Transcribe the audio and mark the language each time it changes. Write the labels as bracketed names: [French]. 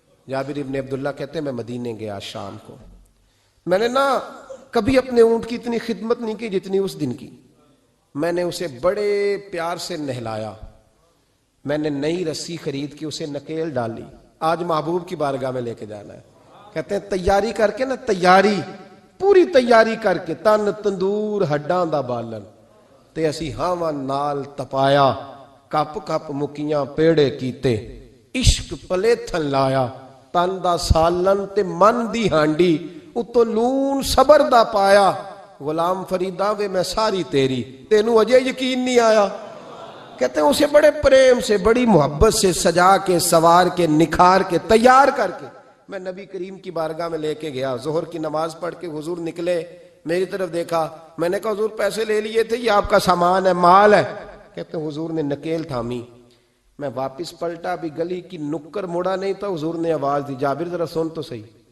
[Urdu] جابر ابن عبداللہ کہتے ہیں میں مدینے گیا شام کو، میں نے نا کبھی اپنے اونٹ کی اتنی خدمت نہیں کی جتنی اس دن کی. میں نے اسے بڑے پیار سے نہلایا، میں نے نئی رسی خرید کے اسے نکیل ڈالی. آج محبوب کی بارگاہ میں لے کے جانا ہے. کہتے ہیں تیاری کر کے [Punjabi] نا، تیاری پوری تیاری کر کے، تن تندور ہڈاں دا بالن تے اسی ہاواں نال تپایا، کپ کپ مکیاں پیڑے کیتے، عشق پلیتھن لایا، تن دا سالن تے من دی ہانڈی، اتو لون صبر دا پایا. غلام فریداں وے میں ساری تیری، تینوں اجے یقین نہیں آیا. [Urdu] کہتے ہیں اسے بڑے پریم سے، بڑی محبت سے سجا کے، سوار کے، نکھار کے، تیار کر کے میں نبی کریم کی بارگاہ میں لے کے گیا. ظہر کی نماز پڑھ کے حضور نکلے، میری طرف دیکھا، میں نے کہا حضور پیسے لے لیے تھے، یہ آپ کا سامان ہے، مال ہے. کہتے ہیں حضور نے نکیل تھامی، میں واپس پلٹا، بھی گلی کی نکر مڑا نہیں تھا، حضور نے آواز دی جابر ذرا سن تو صحیح.